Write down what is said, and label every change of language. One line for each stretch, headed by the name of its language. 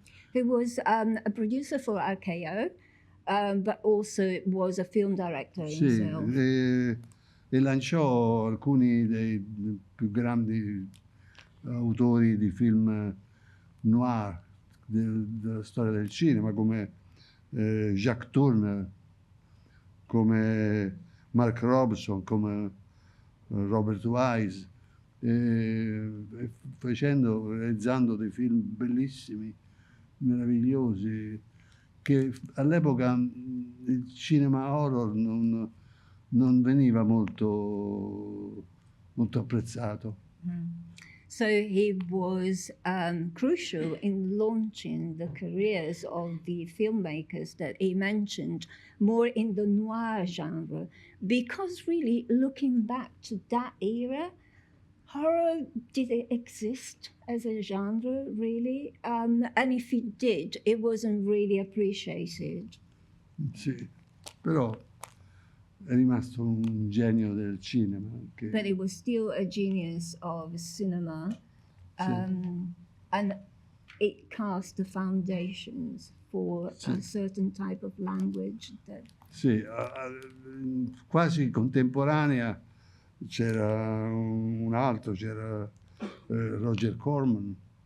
English: He was a producer for RKO, but also was a film director himself.
Italian: E lanciò alcuni dei più grandi autori di film noir della storia del cinema, come Jacques Tourneur, come Mark Robson, come Robert Wise, realizzando dei film bellissimi, meravigliosi, che all'epoca il cinema horror non veniva molto apprezzato.
English: So he was crucial in launching the careers of the filmmakers that he mentioned, more in the noir genre, because really looking back to that era, horror, did it exist as a genre, really? And if it did, it wasn't really appreciated.
Italian: Sì, però è rimasto un genio del cinema.
English: But it was still a genius of cinema, and it cast the foundations for a certain type of language.
Italian: Sì, quasi contemporanea c'era un altro, c'era Roger Corman.